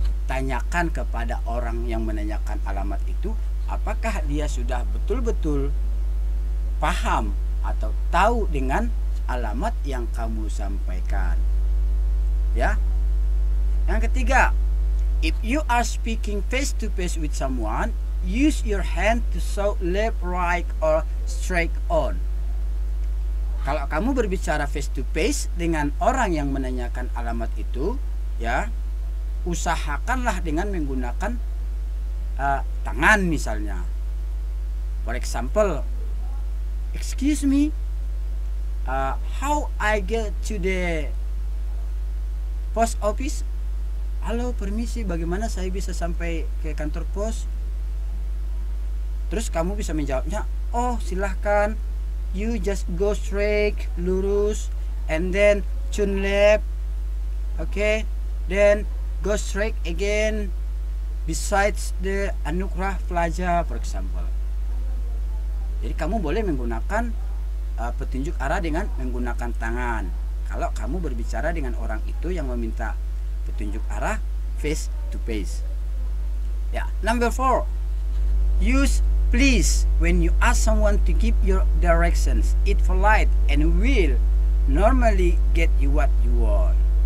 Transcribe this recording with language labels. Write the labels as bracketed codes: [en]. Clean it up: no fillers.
[id] Tanyakan kepada orang yang menanyakan alamat itu, apakah dia sudah betul-betul paham atau tahu dengan alamat yang kamu sampaikan. Ya. Yang ketiga, [en] if you are speaking face to face with someone, use your hand to show left, right, or straight on. [id] Kalau kamu berbicara [en] face to face [id] dengan orang yang menanyakan alamat itu, ya, usahakanlah dengan menggunakan tangan misalnya. [en] For example, excuse me, how I get to the post office? [id] Halo, permisi, bagaimana saya bisa sampai ke kantor pos? Terus kamu bisa menjawabnya, oh silahkan, [en] you just go straight, [id] lurus, [en] and then turn left, okay, then go straight again, besides the Anugrah Plaza, for example. [id] Jadi kamu boleh menggunakan petunjuk arah dengan menggunakan tangan. Kalau kamu berbicara dengan orang itu yang meminta petunjuk arah [en] face to face. Ya, number 4, use please when you ask someone to give your directions. It polite and will normally get you what you want.